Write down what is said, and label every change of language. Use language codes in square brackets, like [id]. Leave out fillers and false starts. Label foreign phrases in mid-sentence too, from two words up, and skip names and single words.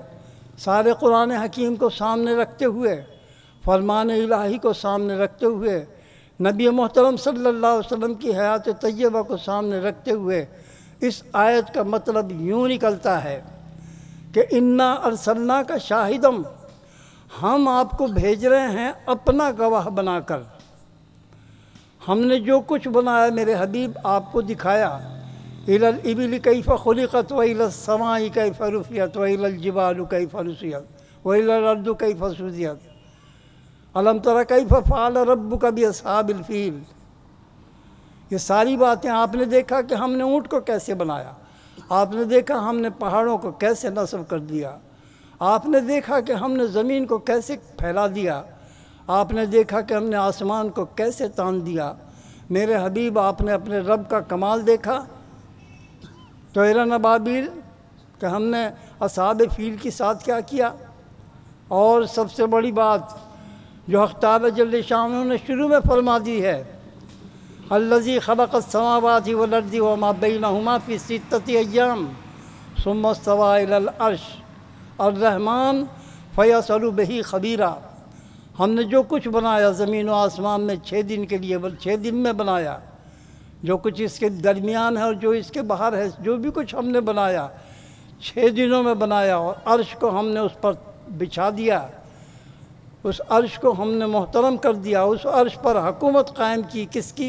[ur] سارے قرآن حکیم کو سامنے رکھتے ہوئے، فرمان الہی کو سامنے رکھتے ہوئے، نبی محترم [ar] صلی اللہ علیہ وسلم [ur] کی حیات طیبہ کو سامنے رکھتے ہوئے، اس آیت کا مطلب یوں نکلتا ہے کہ [ar] انا ارسلناک شاہدم، [ur] ہم آپ کو بھیج رہے ہیں اپنا گواہ بنا کر۔ ہم نے جو کچھ بنایا میرے حبیب آپ کو دکھایا، [ar] الی الابل کیف خلقت و الی السماء کیف رفعت و الی الجبال کیف نصبت و الی الارض کیف سطحت الم تر کیف فعل ربک باصحاب الفیل۔ [ur] یہ ساری باتیں آپ نے دیکھا کہ ہم نے اونٹ کو کیسے بنایا، آپ نے دیکھا ہم نے پہاڑوں کو کیسے نصب کر دیا، آپ نے دیکھا کہ ہم نے زمین کو کیسے پھیلا دیا، آپ نے دیکھا کہ ہم نے آسمان کو کیسے تان دیا۔ میرے حبیب آپ نے اپنے رب کا کمال دیکھا۔ [ar] طیرن ابابیل [ur] کہ ہم نے اصحاب فیل کے ساتھ کیا کیا، اور سب سے بڑی بات جو حق تعالی [ar] جل شانہ [ur] نے شروع میں فرما دی ہے، [ar] الذی خلق السماوات والارض وما بینہما فی ستۃ ایام ثم استوی الی العرش الرحمن فیصل بہ خبیرا۔ [ur] ہم نے جو کچھ بنایا زمین و آسمان میں 6 دن کے لیے، 6 دن میں بنایا، جو کچھ اس کے درمیان ہے اور جو اس کے باہر ہے، جو بھی کچھ ہم نے بنایا 6 دنوں میں بنایا، اور عرش کو ہم نے اس پر بچھا دیا، اس عرش کو ہم نے محترم کر دیا، اس عرش پر حکومت قائم کی، کس کی؟